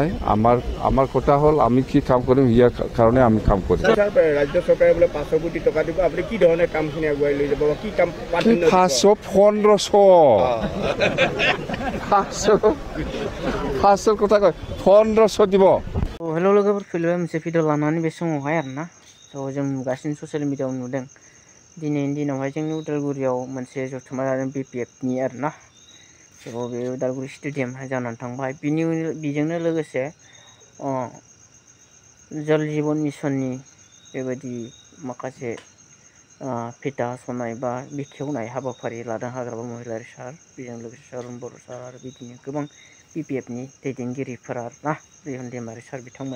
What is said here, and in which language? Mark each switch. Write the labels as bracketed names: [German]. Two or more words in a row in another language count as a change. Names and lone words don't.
[Assamese] আমাৰ কথা হ'ল আমি কি কাম কৰিম, ইয়াৰ কাৰণে আমি কাম কৰিম। ৰাজ্য চৰকাৰে বোলে 500 কোটি টকা দিব, আপুনি কি ধৰণে কামখিনি আগুৱাই লৈ যাব, কি কাম? 500 কথা কয়, 1500 দিব। [Bodo] हेलो लोगोफोर, फैलायबाय मोनसे भिडिअ लानानै बे समावहाय आरोना जों नुगासिनो [English] social media-ao [Bodo] नुदों दिनैनि दिनावहाय जोंनि उदालगुरियाव मोनसे जथुम्मा जादों BPFनि आरोना। बे उदालगुरि स्टेडियामहाय जानानै थांबाय। बेजोंनो लोगोसे जल जीवन मिशननि बेबायदि माखासे फिथा हास'नाय बा बेखेवनाय हाबाफारि लादों हाग्रामा महिलारि सार, बेजों लोगोसे सरुन बर' सार आरो बिदिनो गोबां BPFनि दैदेनगिरिफोरा आरोना रिहन दैमारि सार बिथांमोना।